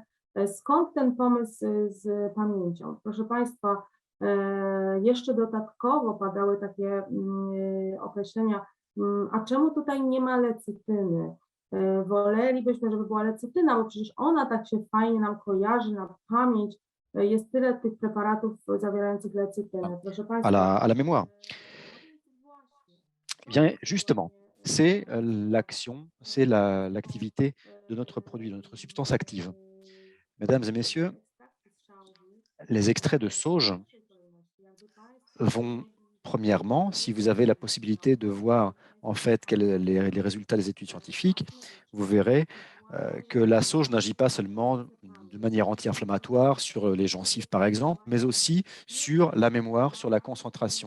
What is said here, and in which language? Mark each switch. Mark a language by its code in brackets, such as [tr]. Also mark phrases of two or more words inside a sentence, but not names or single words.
[pl] Skąd ten pomysł z pamięcią? Proszę Państwa, jeszcze dodatkowo padały takie określenia, a czemu tutaj nie ma lecytyny? Wolelibyśmy, żeby była lecytyna, bo przecież ona tak się fajnie nam kojarzy na pamięć. Jest tyle tych preparatów zawierających lecytynę. Proszę Państwa. [fr] À la mémoire. Bien, justement, c'est l'action, c'est l'activité de notre produit, de notre substance active. Mesdames et messieurs, les extraits de sauge vont, premièrement, si vous avez la possibilité de voir en fait les résultats des études scientifiques, vous verrez que la sauge n'agit pas seulement de manière anti-inflammatoire sur les gencives par exemple, mais aussi sur la mémoire, sur la concentration.